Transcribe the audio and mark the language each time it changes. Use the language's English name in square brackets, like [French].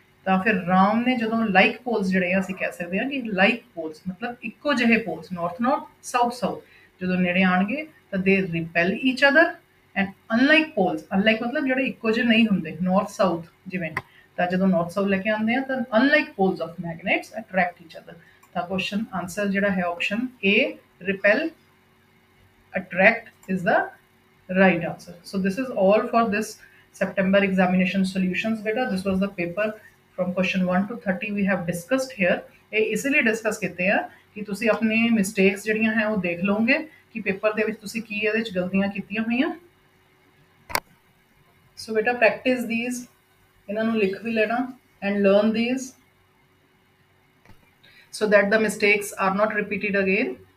[Punjabi] ਤਾਂ ਫਿਰ ਰਾਮ ਨੇ ਜਦੋਂ ਲਾਈਕ ਪੋਲਸ ਜਿਹੜੇ ਆ ਅਸੀਂ ਕਹਿ ਸਕਦੇ ਹਾਂ ਕਿ ਲਾਈਕ ਪੋਲਸ ਮਤਲਬ ਇੱਕੋ ਜਿਹੇ ਪੋਲਸ ਨਾਰਥ ਸਾਊਥ ਜਦੋਂ ਨੇੜੇ ਆਣਗੇ ਤਾਂ [English] they repel each other [Punjabi] and [English] Unlike poles, unlike ਮਤਲਬ ਜਿਹੜੇ ਇੱਕੋ ਜਿਹੇ ਨਹੀਂ ਹੁੰਦੇ ਨਾਰਥ ਸਾਊਥ ਜਿਵੇਂ, ਤਾਂ ਜਦੋਂ ਨਾਰਥ ਸਾਊਥ ਲੈ ਕੇ ਆਉਂਦੇ ਆ ਤਾਂ unlike poles of magnets attract each other. ਤਾਂ ਕੁਐਸਚਨ ਆਨਸਰ ਜਿਹੜਾ ਹੈ option A repel attract is the right answer. So this is all for this September examination solutions beta. This was the paper from question 1 to 30 we have discussed here. [Punjabi] ਇਹ ਇਸ ਲਈ discuss ਕੀਤੇ ਆ ਕਿ ਤੁਸੀਂ ਆਪਣੇ ਮਿਸਟੇਕਸ ਜਿਹੜੀਆਂ ਹੈ ਉਹ ਦੇਖ ਲਓਗੇ ਕਿ ਪੇਪਰ ਦੇ ਵਿੱਚ ਤੁਸੀਂ ਕੀ ਇਹਦੇ ਵਿੱਚ ਗਲਤੀਆਂ ਕੀਤੀਆਂ ਹੋਈਆਂ। [English] so ਬੇਟਾ practice these, [Punjabi] ਇਹਨਾਂ ਨੂੰ ਲਿਖ ਵੀ ਲੈਣਾ [English] And learn these so that the mistakes are not repeated again.